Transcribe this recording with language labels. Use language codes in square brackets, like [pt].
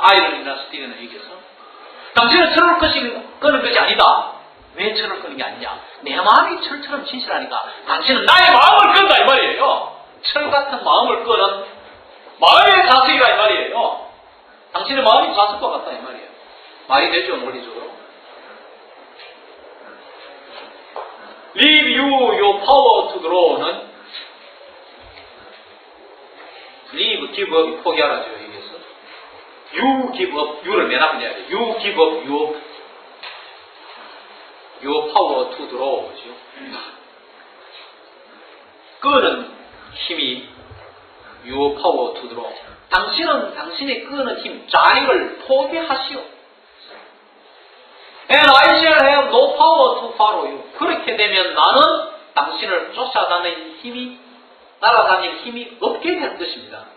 [ko] 아이런이나 스틸이나 얘기해서 당신은 철을 끄는 것이 아니다. 왜 철을 끄는 게 아니냐? 내 마음이 철처럼 진실하니까 당신은 나의 마음을 끈다 이 말이에요. 철 같은 마음을 끄는 마음의 자석이라 이 말이에요. 당신의 마음이 자석과 같다 이 말이에요. 말이 되죠, 논리적으로. [en] Leave you your power to draw는 leave, give up, [ko] 포기하라죠, 여기에서. [en] You give up, [ko] you를 맨 앞에 내야 돼요. [en] You give up your power to draw죠. [ko] 끄는 힘이 [en] your power to draw. [ko] 당신은 당신의 끄는 힘, 자익을 포기하시오. [en] And I shall have no power to follow you. [ko] 그렇게 되면 나는 당신을 쫓아다니는 힘이, 따라다니는 힘이 없게 되는 것입니다.